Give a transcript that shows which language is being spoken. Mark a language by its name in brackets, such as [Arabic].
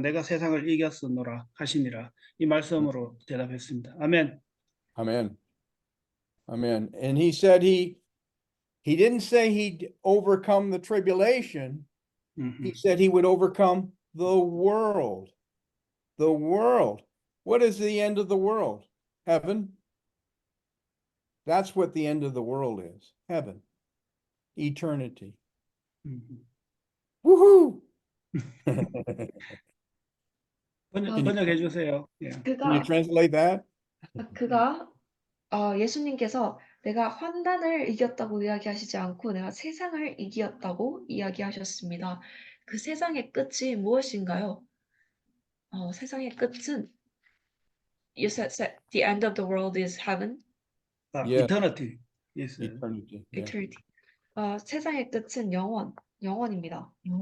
[Korean] 내가 세상을 이겼으노라 하시니라. 이 말씀으로 대답했습니다. 아멘. [English] Amen. Amen. And he said he didn't say he'd overcome the tribulation. He said he would overcome the world. The world. What is the end of the world? Heaven. That's what the end of the world is. Heaven. Eternity. Woohoo! [Korean] 번역해 주세요. 예. [English] Can you translate that? [Korean] 그가 예수님께서 내가 환난을 이겼다고 이야기하시지 않고 내가 세상을 이겼다고 이야기하셨습니다. 그 세상의 끝이 무엇인가요? 세상의 끝은 [English] you said the end of the world is heaven, Yeah. eternity. Yes. Eternity. Yeah. eternity. [Korean] 세상의 끝은 영원입니다.